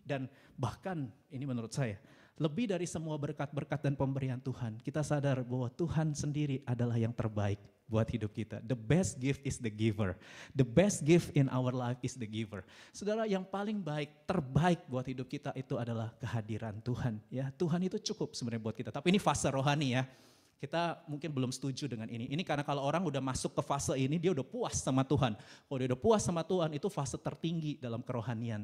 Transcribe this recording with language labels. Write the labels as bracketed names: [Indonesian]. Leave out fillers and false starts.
[Indonesian] Dan bahkan ini menurut saya, lebih dari semua berkat-berkat dan pemberian Tuhan, kita sadar bahwa Tuhan sendiri adalah yang terbaik buat hidup kita. [English] The best gift is the giver. The best gift in our life is the giver. [Indonesian] Saudara, yang paling baik, terbaik buat hidup kita itu adalah kehadiran Tuhan. Ya, Tuhan itu cukup sebenarnya buat kita. Tapi ini fase rohani ya. Kita mungkin belum setuju dengan ini. Ini karena kalau orang udah masuk ke fase ini, dia udah puas sama Tuhan. Kalau dia udah puas sama Tuhan, itu fase tertinggi dalam kerohanian.